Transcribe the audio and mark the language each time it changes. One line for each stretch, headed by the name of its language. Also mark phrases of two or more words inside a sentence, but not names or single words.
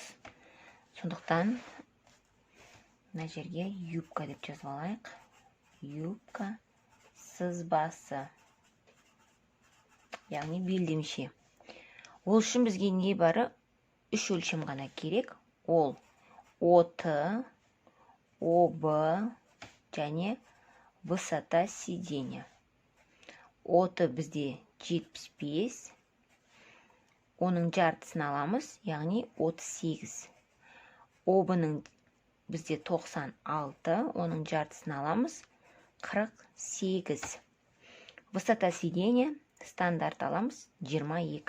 Kazakh: Сондықтан мына жерге юбка деп жазып алайық. Юбка сызбасы, яғни белдемше. Ол үшін бізге не бары? 3 өлшем ғана керек. Ол ОТ, ОБ және
Russian: высота сиденья.
Kazakh: ОТ бізде 75, оның жартысын аламыз, яғни 38. ОБ-ның бізде 96, оның жартысын аламыз, 48.
Russian: Высота сиденья
Kazakh: стандарт аламыз 22.